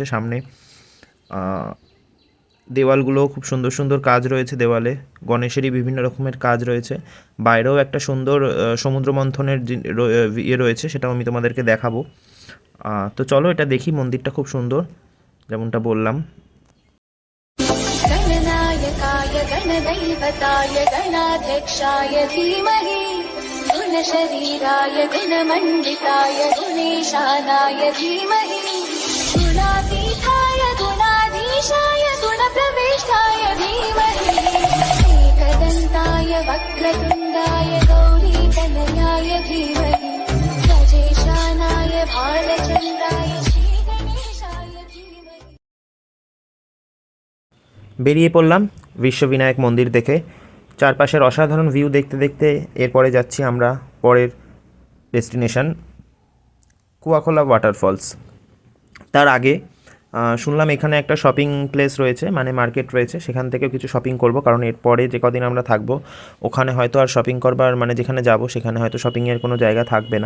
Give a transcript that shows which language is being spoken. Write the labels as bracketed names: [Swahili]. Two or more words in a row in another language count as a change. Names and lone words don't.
[Bangla] সামনে দেওয়ালগুলো খুব সুন্দর সুন্দর কাজ রয়েছে, দেওয়ালে গণেশেরই বিভিন্ন রকমের কাজ রয়েছে। বাইরেও একটা সুন্দর সমুদ্র মন্থনের ইয়ে রয়েছে, সেটাও আমি তোমাদেরকে দেখাবো। তো চলো এটা দেখি, মন্দিরটা খুব সুন্দর যেমনটা বললাম। [Sanskrit] गणनायकाय गणदैवताय गणाध्यक्षाय धीमहि गुणशरीराय गुणमण्डिताय गुणेशानाय धीमहि गुणातीताय गुणाधीशाय गुणप्रविष्टाय धीमहि एकदन्ताय वक्रतुण्डाय गौरीतनयाय धीमहि गजेशानाय भालचन्द्राय श्रीगणेशाय धीमहि। [Bangla] বেরিয়ে পড়লাম বিশ্ববিনায়ক মন্দির দেখে। চারপাশের অসাধারণ ভিউ দেখতে দেখতে এরপরে যাচ্ছি আমরা পরের ডেস্টিনেশন, কুয়াখোলা ওয়াটারফলস। তার আগে শুনলাম এখানে একটা শপিং প্লেস রয়েছে, মানে মার্কেট রয়েছে, সেখান থেকেও কিছু শপিং করব, কারণ এরপরে যে কদিন আমরা থাকবো ওখানে হয়তো আর শপিং করবার, মানে যেখানে যাব সেখানে হয়তো শপিংয়ের কোনো জায়গা থাকবে না।